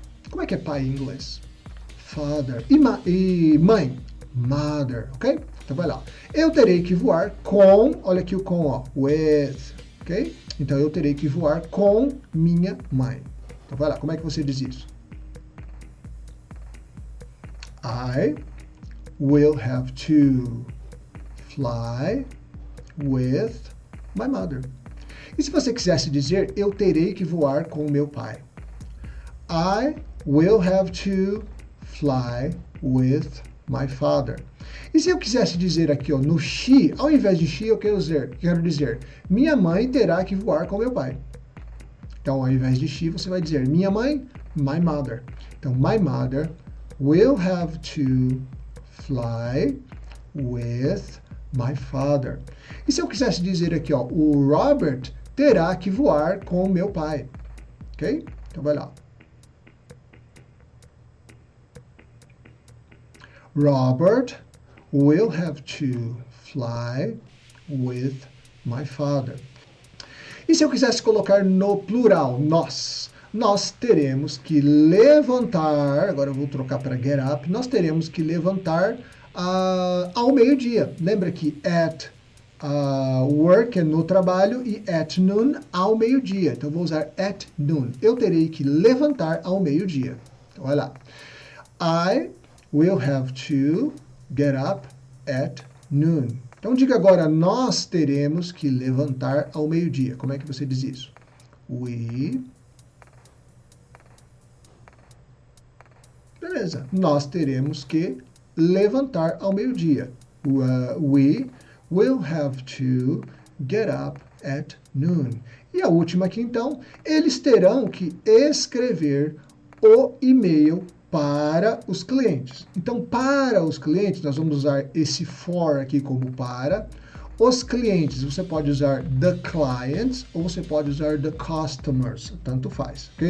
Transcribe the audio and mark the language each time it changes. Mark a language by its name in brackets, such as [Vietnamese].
[Portuguese] Como é que é pai em inglês? Father. E mãe? Mother, ok? Então vai lá. Eu terei que voar com, olha aqui o com, ó, with, ok? Então eu terei que voar com minha mãe. Então vai lá, como é que você diz isso? [English] I will have to fly with my mother. [Portuguese] E se você quisesse dizer, eu terei que voar com meu pai? [English] I will have to fly with my father. [Portuguese] E se eu quisesse dizer aqui, ó, no she, ao invés de she, eu quero dizer, minha mãe terá que voar com meu pai. Então, ao invés de she, você vai dizer, minha mãe, [English] my mother. [Portuguese] Então, [English] my mother will have to fly with my father. [Portuguese] E se eu quisesse dizer aqui, ó, o Robert terá que voar com o meu pai. Ok? Então vai lá. [English] Robert will have to fly with my father. [Portuguese] E se eu quisesse colocar no plural, nós teremos que levantar, agora eu vou trocar para get up, nós teremos que levantar ao meio-dia. Lembra que [English] at work [Portuguese] é no trabalho e [English] at noon [Portuguese] ao meio-dia. Então eu vou usar [English] at noon. [Portuguese] Eu terei que levantar ao meio-dia. Então olha lá. [English] I will have to get up at noon. [Portuguese] Então diga agora, nós teremos que levantar ao meio-dia. Como é que você diz isso? Beleza. Nós teremos que levantar ao meio-dia. [English] We will have to get up at noon. [Portuguese] E a última aqui, então, eles terão que escrever o e-mail para os clientes. Então, para os clientes, nós vamos usar esse for aqui como para. Os clientes, você pode usar [English] the clients [Portuguese] ou você pode usar [English] the customers, [Portuguese] tanto faz, ok?